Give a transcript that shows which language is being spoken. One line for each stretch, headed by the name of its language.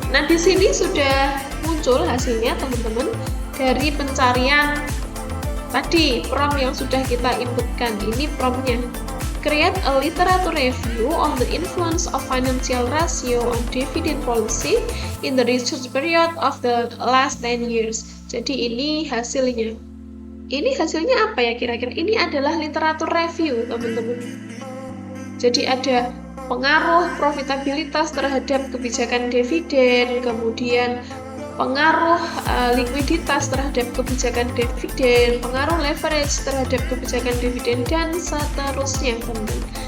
Indonesian: Nah, di sini sudah muncul hasilnya teman-teman dari pencarian tadi, prompt yang sudah kita inputkan. Ini promptnya.
English: Create a literature review on the influence of financial ratio on dividend policy in the research period of the last 10 years.
Indonesian: Jadi ini hasilnya. Ini hasilnya apa ya kira-kira? Ini adalah literatur review, teman-teman. Jadi ada pengaruh profitabilitas terhadap kebijakan dividen, kemudian pengaruh likuiditas terhadap kebijakan dividen, pengaruh leverage terhadap kebijakan dividen, dan seterusnya, teman-teman.